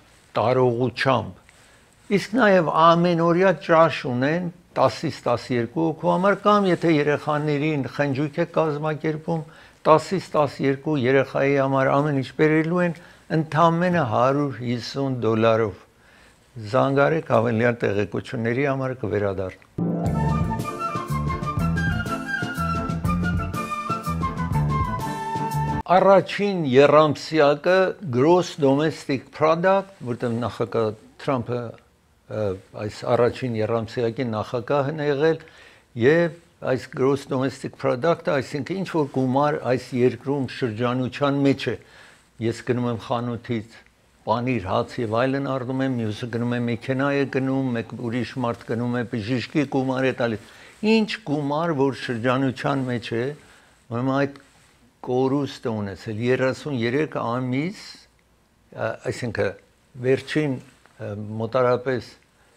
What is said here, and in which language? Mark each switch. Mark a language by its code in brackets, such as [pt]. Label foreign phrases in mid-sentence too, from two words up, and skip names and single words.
[hy] տարողությամբ։ Իսկ նաեւ ամենօրյա ճաշ ունեն 10-ից 12 հոգու համար կամ եթե երեխաներին խնջույք է կազմակերպում 10-ից 12 երեխայի համար ամեն ինչ բերելու են ընդամենը $150։ Զանգարեք հավելյալ տեղեկությունների համար կվերադառնամ։ Առաջին երամսյակը [en] gross domestic product, [hy] որտեղ նախագահ Թրամփը այս առաջին երամսյակի նախագահն է եղել եւ այս gross [en] domestic product- [hy] ը, այսինքն ինչ որ գումար այս երկրում շրջանության մեջ է։ Ես գնում եմ խանութից պանիր, հաց եւ այլն առնում եմ, մյուսը գնում է մեքենա է գնում, մեկ ուրիշ մարդ գնում է բժշկի գումար է տալիս։ Ինչ գումար որ շրջանության մեջ է, ուրեմն այդ կորուստը ունեցել 33 ամիս, այսինքն վերջին մոտարապես